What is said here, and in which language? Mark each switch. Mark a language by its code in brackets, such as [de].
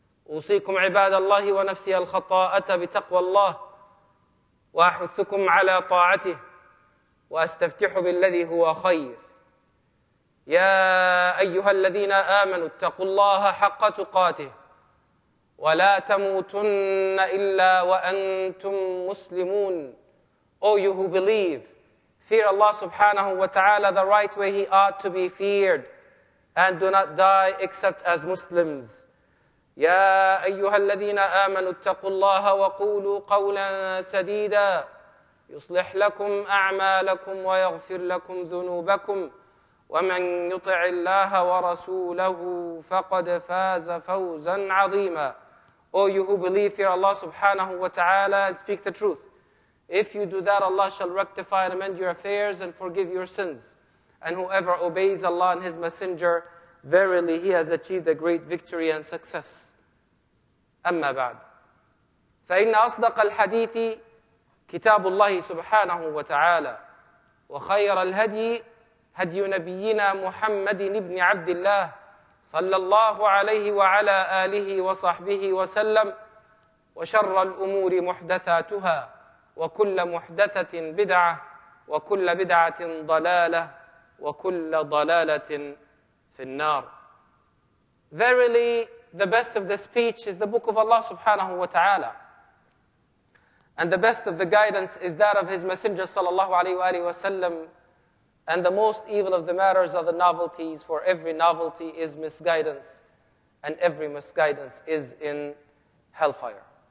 [ar] أوصيكم عباد الله ونفسي الخطاءة بتقوى الله وأحثكم على طاعته وأستفتح بالذي هو خير. يا أيها الذين آمنوا اتقوا الله حق تقاته ولا تموتن إلا وأنتم مسلمون. [en] O you who believe, fear Allah subhanahu wa ta'ala the right way He ought to be feared, and do not die except as Muslims. [ar] يا أيها الذين آمنوا اتقوا الله وقولوا قولا سديدا يصلح لكم أعمالكم ويغفر لكم ذنوبكم ومن يطع الله ورسوله فقد فاز فوزا عظيما. [en] O you who believe, fear Allah subhanahu wa ta'ala and speak the truth. If you do that, Allah shall rectify and amend your affairs and forgive your sins. And whoever obeys Allah and His Messenger, verily he has achieved a great victory and success. [ar] أما بعد فإن أصدق الحديث كتاب الله سبحانه وتعالى وخير الهدي هدي نبينا محمد بن عبد الله صلى الله عليه وعلى آله وصحبه وسلم وشر الأمور محدثاتها وكل محدثة بدعة وكل بدعة ضلالة وكل ضلالة في النار. [en] Verily, the best of the speech is the book of Allah subhanahu wa ta'ala. And the best of the guidance is that of His Messenger sallallahu alayhi wa sallam. And the most evil of the matters are the novelties, for every novelty is misguidance, and every misguidance is in hellfire.